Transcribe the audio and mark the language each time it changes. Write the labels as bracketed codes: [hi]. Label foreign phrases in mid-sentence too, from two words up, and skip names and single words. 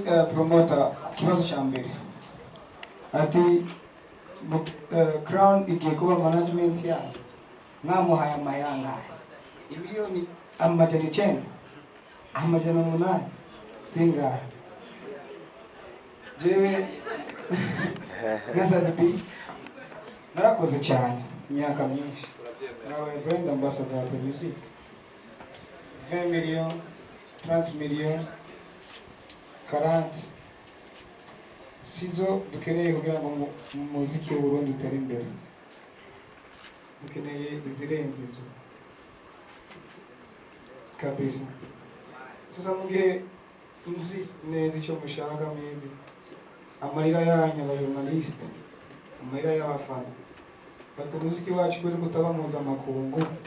[rn] Promoter kibazo cya mbere ati Crown igiye kuba management yayo mwamuhaye amahera angahe? Imiliyoni 900 800 zingahe? Jewe na Sadbi narakoze cyane imyaka myinshi, narabaye [en] brand ambassador for music [rn] 20 millions 30 millions 40 sizo dukeneye kugira ngo muziki w'u Burundi utere imbere, dukeneye izirenze izo kabisa. Sasa mu gihe nzi neza icyo mushaka mwebwe, amarira yanyu abajournaliste, amarira y'abafana bati umuziki wacu kuri kutaba mpuzamakungu.